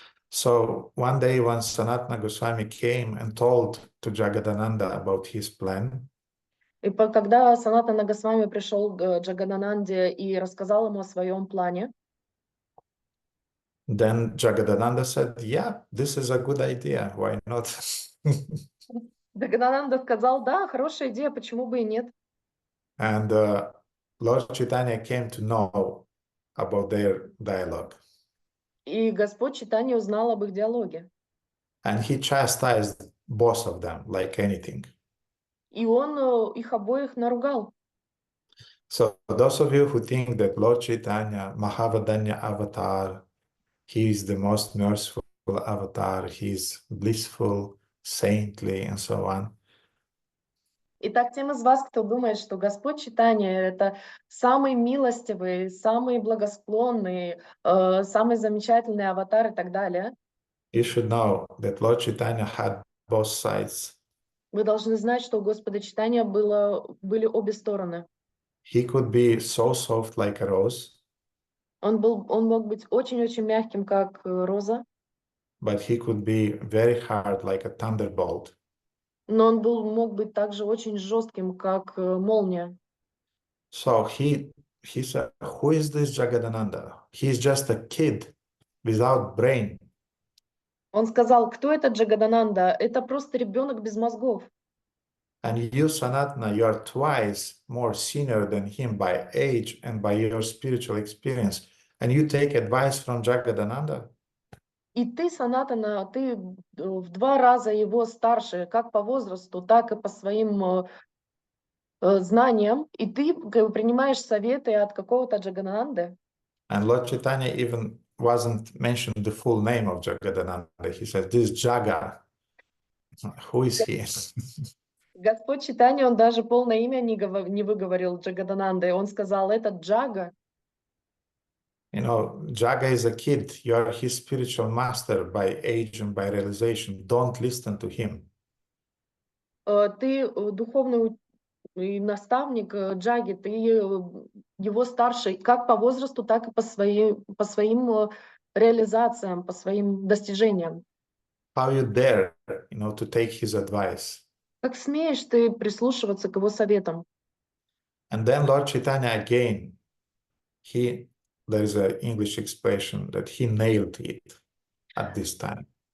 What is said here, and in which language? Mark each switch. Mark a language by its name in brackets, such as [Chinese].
[English] So one day when Sanatana Goswami came and told to Jagadananda about his plan, [Russian] И когда Санатана Госвами пришел к Джагадананде и рассказал ему о своем плане, [English] then Jagadananda said, yeah, this is a good idea. Why not? [Russian] Джагадананда сказал, да, хорошая идея, почему бы и нет. [English] And Lord Chaitanya came to know about their dialogue. [Russian] И Господь Чайтанья узнал об их диалоге. [English] And he chastised both of them like anything. [Russian] И он их обоих наругал. [English] So those of you who think that Lord Chaitanya, Mahavadanya avatar, he is the most merciful avatar, he is blissful, saintly, and so on. [Russian] Итак, тем из вас, кто думает, что Господь Чайтанья — это самый милостивый, самый благосклонный, самый замечательный аватар и так далее, [English] You should know that Lord Chaitanya had both sides. [Russian] вы должны знать, что у Господа Чайтанья были обе стороны. [English] He could be so soft like a rose, [Russian] Он мог быть очень-очень мягким, как роза, [English] but he could be very hard like a thunderbolt. [Russian] но он мог быть также очень жестким, как молния. [English] So he said, who is this Jagadananda? He's just a kid without brain. [Russian] Он сказал, кто это Джагадананда? Это просто ребенок без мозгов. [English] And you, Sanatana, you are twice more senior than him by age and by your spiritual experience. And you take advice from Jagadananda? [Russian] И ты, Санатана, ты в 2 раза его старше, как по возрасту, так и по своим знаниям. И ты принимаешь советы от какого-то Джагадананды. [English] And Lord Chaitanya even wasn't mentioned the full name of Jagadananda. He says, this Jaga, who is he? [Russian] Господь Чайтанья, он даже полное имя не выговорил Джагадананды. Он сказал, это Джага. [English] You know, Jaga is a kid. You are his spiritual master by age and by realization. Don't listen to him. [Russian] Ты духовный наставник Джаги, ты его старший как по возрасту, так и по своим реализациям, по своим достижениям. [English] How you dare, you know, to take his advice? [Russian] Как смеешь ты прислушиваться к его советам? [English] And then Lord Chaitanya again, there is an English expression that he nailed it at this time.